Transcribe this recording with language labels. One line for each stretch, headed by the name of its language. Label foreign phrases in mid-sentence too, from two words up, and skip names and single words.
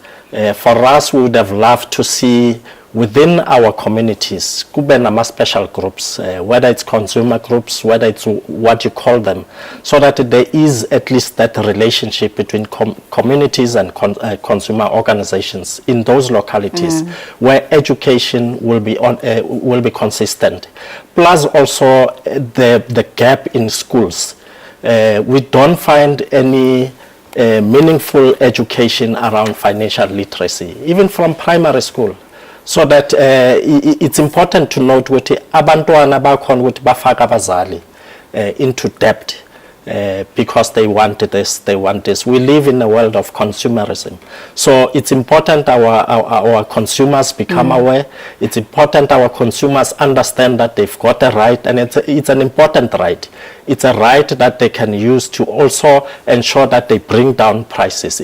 English: For us, we would have loved to see within our communities, kubenama special groups, whether it's consumer groups, whether it's what you call them, so that there is at least that relationship between communities and consumer organizations in those localities where education will be consistent. Plus also the gap in schools. We don't find any meaningful education around financial literacy, even from primary school. So that it's important to note
North Ndebele: ukuthi abantwana bakhona ukuthi bafaka abazali
English: into debt because they want this. We live in a world of consumerism. So it's important our consumers become aware. It's important our consumers understand that they've got a right, and it's an important right. It's a right that they can use to also ensure that they bring down prices.